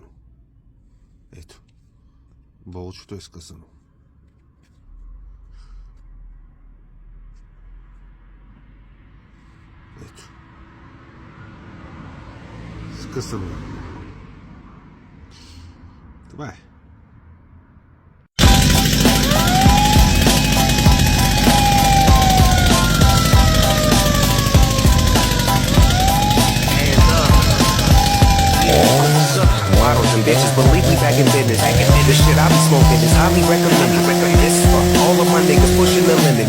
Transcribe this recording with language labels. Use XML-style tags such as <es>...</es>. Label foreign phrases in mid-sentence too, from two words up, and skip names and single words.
<bg>Ето. Болчето е скъсано. Ето. Скъсано. Това е.</bg> <en>Bitches believe me back in business. The shit I be smoking is highly recommended. This is for all of my niggas pushing the limit.</en>